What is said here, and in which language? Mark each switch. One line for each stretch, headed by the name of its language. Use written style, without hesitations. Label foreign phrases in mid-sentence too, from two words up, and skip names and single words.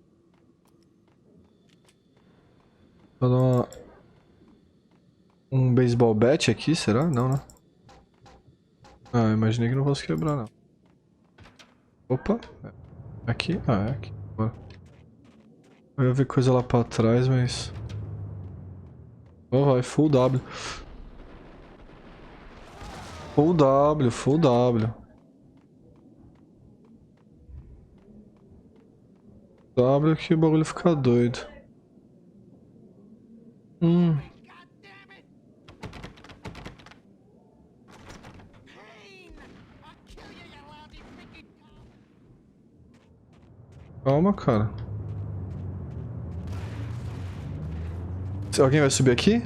Portuguese: Vou dar um
English: baseball bat
Portuguese: aqui, será? Não, né? Ah, eu imaginei que não posso quebrar, não. Opa! Aqui? Ah, é aqui. Bora. Eu ia ver coisa lá pra trás, mas... Oh, vai,
English: full W. Full W, full W.
Portuguese: W que o bagulho fica doido. Calma, cara. Alguém vai subir aqui?